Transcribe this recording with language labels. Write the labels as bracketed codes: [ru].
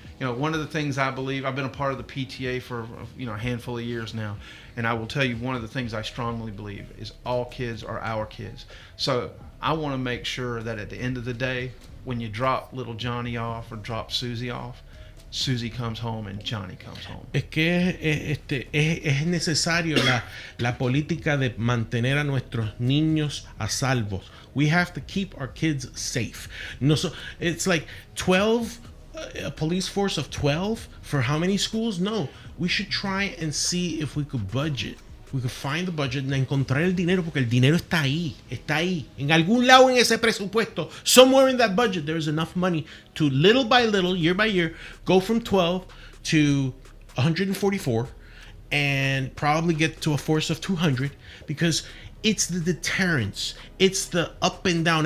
[en] One of the things I believe, I've been a part of the PTA for a handful of years now, and I will tell you one of the things I strongly believe is all kids are our kids. So I want to make sure that at the end of the day, when you drop little Johnny off or drop Susie off, Susie comes home and Johnny comes home. [es] Es que es necesario la política de mantener a nuestros niños a salvo. [en] We have to keep our kids safe. No, so it's like 12, a police force of 12 for how many schools? No, we should try and see if we could budget. We could find the budget and [es] encontrar el dinero, porque el dinero está ahí. En algún lado en ese presupuesto, [en] somewhere in that budget, there's enough money to little by little, year by year, go from 12 to 144 and probably get to a force of 200, because it's the deterrence, it's the up and down.